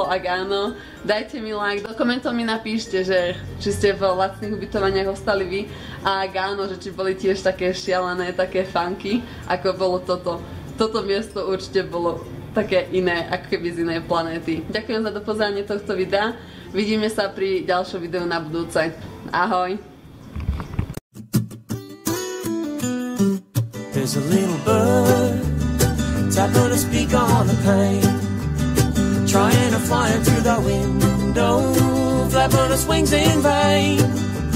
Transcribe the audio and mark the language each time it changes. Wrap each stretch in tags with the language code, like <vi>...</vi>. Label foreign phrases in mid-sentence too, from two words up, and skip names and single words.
<sk>Ak áno, dajte mi like, do komentov mi napíšte, že či ste v lacných ubytovaniach ostali vy. A ak áno, že či boli tiež také šialené, také funky, ako bolo toto. Toto miesto určite bolo také iné, ako keby z inej planéty. Ďakujem za dopozeranie tohto videa. Vidíme sa pri ďalšom videu na budúce. Ahoj!</sk> <en>There's a little bird tapping a speaker on the pane, trying to fly through the window, flapping its wings in vain.</en>